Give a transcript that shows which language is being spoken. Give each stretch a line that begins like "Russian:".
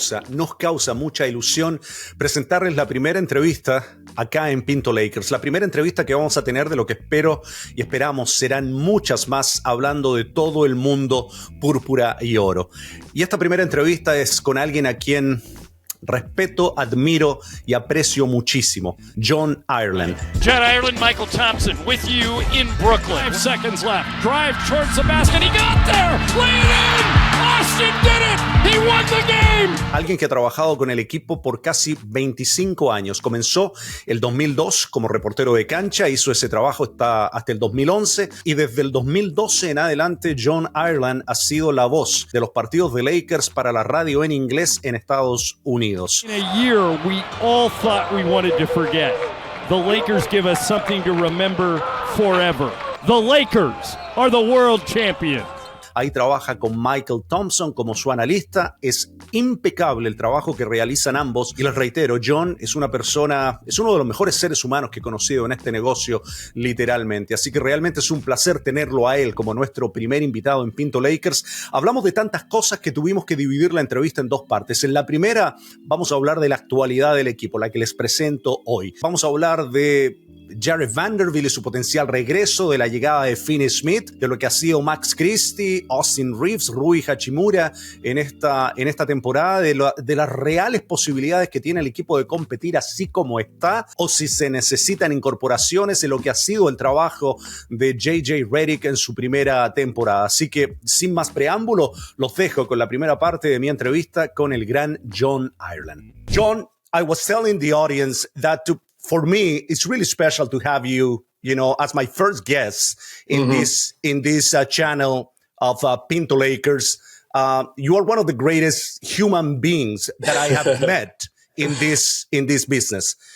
Spanish: Nos causa mucha ilusión presentarles la primera entrevista acá en Pinto Lakers. La primera entrevista que vamos a tener de lo que espero y esperamos serán muchas más, hablando de todo el mundo Púrpura y Oro. Y esta primera entrevista es con alguien a quien respeto, admiro y aprecio muchísimo, John Ireland.
English: John Ireland, Michael Thompson with you in Brooklyn. 5 seconds left. Drive towards the basket. He got there. Lay it in. Austin did it. He won the game.
Spanish: Alguien que ha trabajado con el equipo por casi 25 años. Comenzó el 2002 como reportero de cancha, hizo ese trabajo hasta el 2011 y desde el 2012 en adelante John Ireland ha sido la voz de los partidos de Lakers para la radio en inglés en Estados Unidos.
English: In a year we all thought we wanted to forget. The Lakers give us something to remember forever. The Lakers are the world champions.
Spanish: Ahí trabaja con Michael Thompson como su analista. Es impecable el trabajo que realizan ambos. Y les reitero, John es uno de los mejores seres humanos que he conocido en este negocio, literalmente. Así que realmente es un placer tenerlo a él como nuestro primer invitado en Pinto Lakers. Hablamos de tantas cosas que tuvimos que dividir la entrevista en 2 partes. En la primera vamos a hablar de la actualidad del equipo, la que les presento hoy. Vamos a hablar de Jarred Vanderbilt y su potencial regreso, de la llegada de Finney-Smith, de lo que ha sido Max Christie, Austin Reeves, Rui Hachimura en esta temporada, de las reales posibilidades que tiene el equipo de competir así como está, o si se necesitan incorporaciones, de lo que ha sido el trabajo de JJ Redick en su primera temporada. Así que, sin más preámbulo, los dejo con la primera parte de mi entrevista con el gran John Ireland.
English: John, I was telling the audience that for me, it's really special to have you, as my first guest in this channel of Pinto Lakers. You are one of the greatest human beings that I have met in this business.